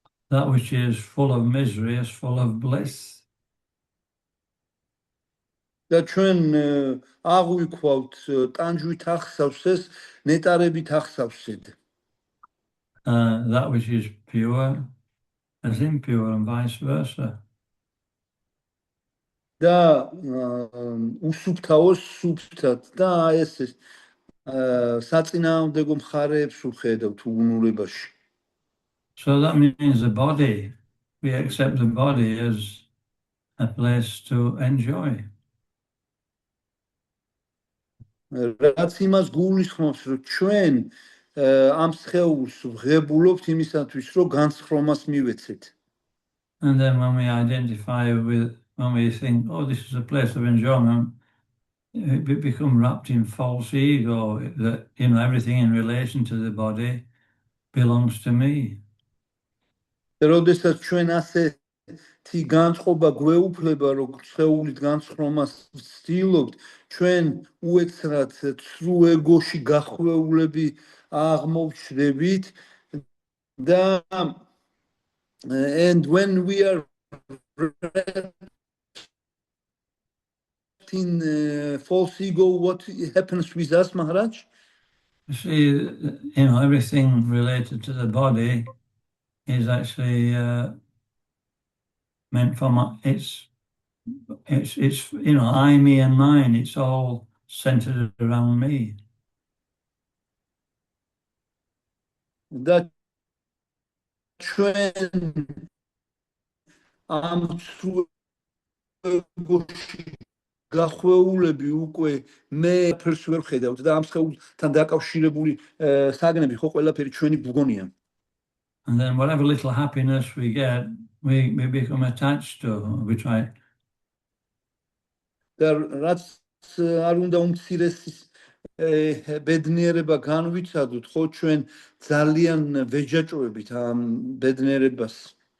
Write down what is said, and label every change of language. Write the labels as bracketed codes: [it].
[en] That which is full of misery is full of bliss. [ka] და ჩვენ აღვიქვავთ ტანჯვით ახსავსეს, ნეტარებით ახსავსედ. [en] That which is pure is impure and vice versa. [ka] და უსუფთავოს სუფთად და ეს საწინააღმდეგო მხარეებს ვხედავთ უგუნურებაში. [en] So that means the body, we accept the body as a place to enjoy. [ka] რაც იმას გულისხმობს, რომ ჩვენ ამ სხეულს ვღებულობთ იმისათვის, რომ განსხრომას მივეცეთ. [en] And then when we identify when we think, oh, this is a place of enjoyment, we become wrapped in false ego that, everything in relation to the body belongs to me. [ka] როდესაც ჩვენ ასეთი განწყობა გვეუფლება, რომ სხეულით განსხრომას ვცდილობთ, ჩვენ უეცრად ცრუ ეგოში გახვეულები აღმოვჩნდებით და [en] and when we are in false ego, what happens with us, Maharaj? You see, everything related to the body is actually meant for it's I, me, and mine. It's all centered around me. [ka] That ჩვენ ამ ცრუ ეგოში გახვეულები უკვე მე ფერს ვერ ხედავთ და ამ სხეულთან დაკავშირებული საგნები ხო ყველაფერი ჩვენი გგონია. [en] And then whatever little happiness we get, we become attached to. We try. [ka] და რაც არ უნდა უმცირესი ბედნიერება განვიცადოთ, ხო ჩვენ ძალიან ვეჯაჭვებით ამ ბედნიერებას.